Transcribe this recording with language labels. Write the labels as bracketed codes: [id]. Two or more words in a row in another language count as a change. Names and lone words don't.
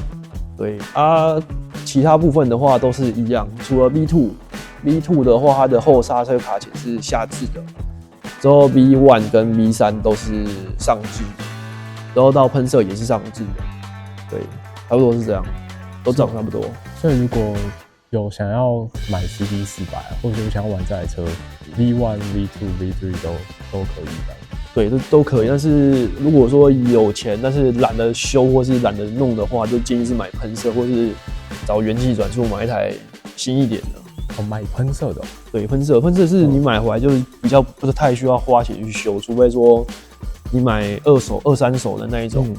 [zh] 對啊，其他部分的話都是一樣，除了 V2 的話，它的後剎車卡鉗是下置的，之後 V1 跟 V3 都是上置的，然後到噴射也是上置的。对，差不多是這樣，都長差不多。所以如果有想要買 CB400，或者有想要玩这台車 ，V1、V2、V3 都可以的。对，都可以。但是如果說有錢，但是懶得修或是懶得弄的話，就建議是買噴射，或是找元氣轉速買一台新一點的。哦，買噴射的。对，噴射是你買回來就是比較不是太需要花錢去修，除非說你買2手、2、3手的那一種。